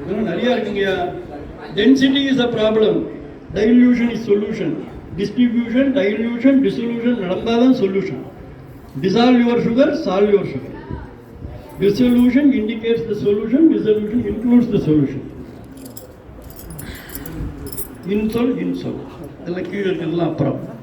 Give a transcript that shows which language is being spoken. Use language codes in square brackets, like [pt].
[ta] நிறைய இருக்குங்கய்யா. [en] Density is a problem, dilution is solution. Distribution, dilution, dissolution நடந்தால் தான் solution. Dissolve your sugar, solve your sugar. Dissolution indicates the solution, dissolution includes the solution. [ta] Insult, இதெல்லாம் கீழே இருக்கிறதுலாம் அப்புறம்.